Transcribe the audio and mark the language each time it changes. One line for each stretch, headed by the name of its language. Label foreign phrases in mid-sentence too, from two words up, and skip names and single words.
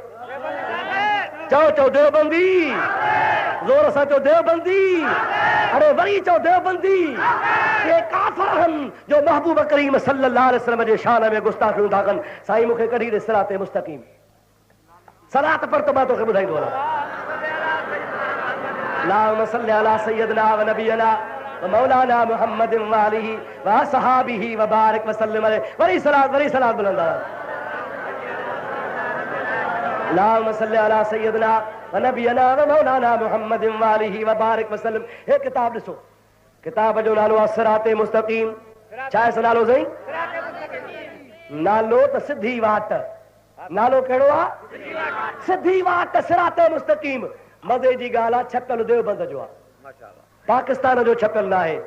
Sindhi: चओ देवबंदी, ज़ोर सां चओ देवबंदी। अरे वरी चओ देवबंदी। ये काफ़िर आहिनि जो महबूब करीम
Arabic: صلى الله عليه وسلم
Sindhi: जे शान में गुस्ताखियूं था कनि। साईं मूंखे कढी ॾे सिराते मुस्तक़ीम, सलात पर त मां तोखे ॿुधाईंदो वञा।
Arabic: اللهم صل على سيدنا و نبينا و مولانا محمد و آله و أصحابه و بارك و سلم عليه.
Sindhi: वरी सलात बुलंद।
Arabic: اللهم صل على سيدنا و نبينا و مولانا محمد و آله و بارك و سلم.
Sindhi: हे किताब ॾिसो, किताब जो नालो आहे सिराते मुस्तक़ीम। छा आहे नालो साईं? नालो त सिधी वाट। नालो कहिड़ो आहे? सिधी वाट, सिराते मुस्तक़ीम। मज़े जी ॻाल्हि आहे, छपियल देवबंद जो आहे, पाकिस्तान जो छपियल न आहे।